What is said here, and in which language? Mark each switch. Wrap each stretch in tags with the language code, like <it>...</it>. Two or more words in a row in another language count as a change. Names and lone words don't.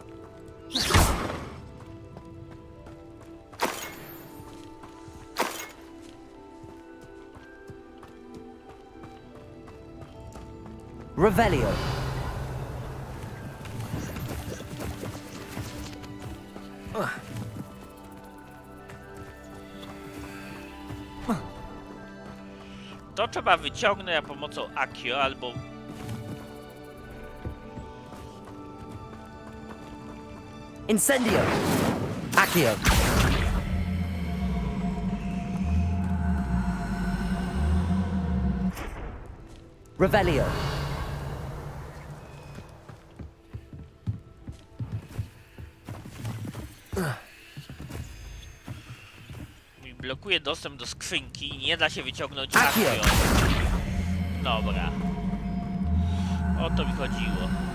<pl>Revelio! To trzeba wyciągnąć za pomocą Accio albo... Incendio! Accio! Revelio! Mi blokuje dostęp do skrzynki i nie da się wyciągnąć Accio! Accio. Dobra. O to mi chodziło.</pl>